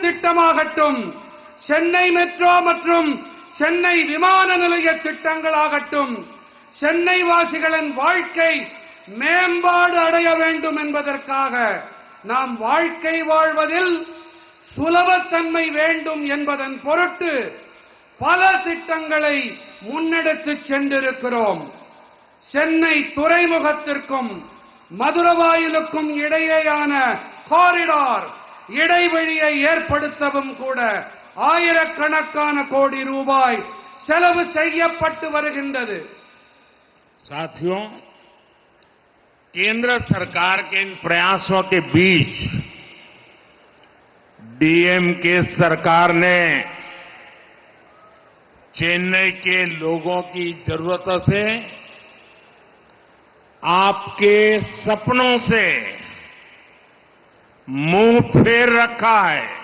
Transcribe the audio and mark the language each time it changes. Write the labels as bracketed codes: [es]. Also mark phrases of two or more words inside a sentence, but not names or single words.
[ta] திட்டமாகட்டும், சென்னை மெட்ரோ மற்றும் சென்னை விமான நிலைய திட்டங்களாகட்டும், சென்னை வாசிகளின் வாழ்க்கை மேம்பாடு அடைய வேண்டும் என்பதற்காக நாம் வாழ்க்கை வாழ்வதில் சுலபத்தன்மை வேண்டும் என்பதன் பொருட்டு பல திட்டங்களை முன்னெடுத்துச் சென்றிருக்கிறோம். சென்னை துறைமுகத்திற்கும் மதுரவாயிலுக்கும் இடையேயான காரிடார் இடைவெளியை ஏற்படுத்தவும் கூட ஆயிரக்கணக்கான கோடி ரூபாய் செலவு செய்யப்பட்டு வருகின்றது. [hi] साथियों, केंद्र सरकार के इन प्रयासों के बीच डीएमके सरकार ने चेन्नई के लोगों की जरूरतों से, आपके सपनों से मुंह फेर रखा है.